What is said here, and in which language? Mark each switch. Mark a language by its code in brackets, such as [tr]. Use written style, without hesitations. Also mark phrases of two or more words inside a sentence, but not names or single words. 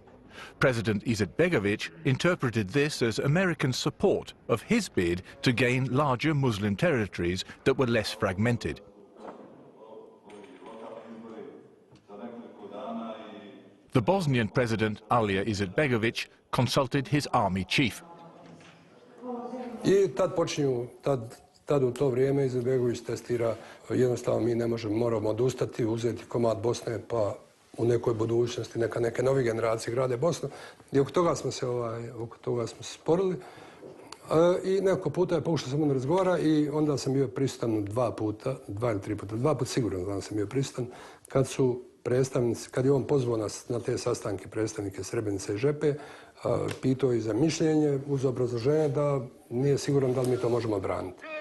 [en] President Izetbegovic interpreted this as American support of his bid to gain larger Muslim territories that were less fragmented. The Bosnian president Alija Izetbegovic consulted his army chief. [bs] I tad počinju, tad u to vrijeme Izetbegović testira, jednostavno mi ne možemo, moramo odustati, uzeti komad Bosne, pa u nekoj budućnosti neke nove generacije grade Bosnu. I oko toga smo se sporili. I nekoliko puta je pokušao sam razgovara i onda sam bio prisutan dva ili tri puta, dva puta sigurno da sam bio prisutan, kad je on pozvao nas na te sastanke predstavnike Srebrenice i Žepe, pitao i za mišljenje uz obrazloženje da nije siguran da li mi to možemo odbraniti.